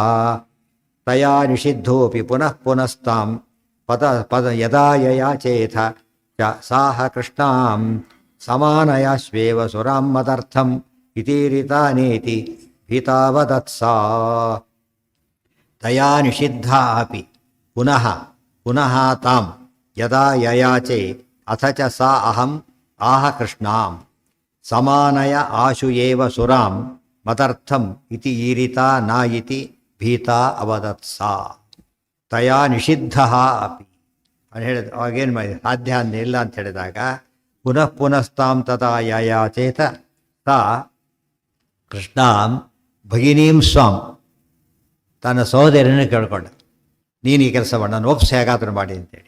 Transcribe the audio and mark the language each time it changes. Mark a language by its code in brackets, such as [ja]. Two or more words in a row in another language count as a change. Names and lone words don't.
[sa] ತಯಾ ನಿಷಿದ್ಧೋಪಿ ಪುನಃ ಪುನಸ್ತಾಂ ಪದ ಯದಾ ಯಯಾಚೇಥ ಚ ಸಾಹ ಕೃಷ್ಣಾಂ ಸಮಾನಯಾಶ್ವೇವ ಸುರಾಂ ಮದರ್ಥಂ ಇತೀರಿತಾನೇತಿ ಭೀತಾವದತ್ಸಾ. ತಯಾ ನಿಷಿದ್ಧಾ ಅಪಿ ಪುನಃ ಪುನಃ ತಾಂ ಯದಾ ಯಯಾಚೆ ಅಥ ಚ ಸಾ ಅಹಂ ಆಹ ಕೃಷ್ಣಾಂ ಸಮಾನಯ ಆಶು ಏವ ಸುರಾಂ ಮದರ್ಥಂ ಇತಿ ಈರಿತಾ ನಾ ಇತಿ ಭೀತಾ ಅವದತ್ಸ ತಯಾ ನಿಷಿದ್ಧ ಅಪಿ [kn] ಅಂತ ಹೇಳಿದ. ಅವಾಗೇನು ಮಾಡಿ ಸಾಧ್ಯ ಇಲ್ಲ ಅಂತ ಹೇಳಿದಾಗ [sa] ಪುನಃ ಪುನಸ್ತಾಂ ತಥಾ ಯಾಚೇತ ತಾ ಕೃಷ್ಣಾಂ ಭಗಿನೀಂ ಸ್ವಾಂ [kn] ತನ್ನ ಸಹೋದರನೇ ಕೇಳ್ಕೊಂಡ, ನೀನು ಈ ಕೆಲಸ ಮಾಡಿ ನಾನು ಒಪ್ಸಿ ಹೇಗಾದ್ರೂ ಮಾಡಿ ಅಂತೇಳಿ.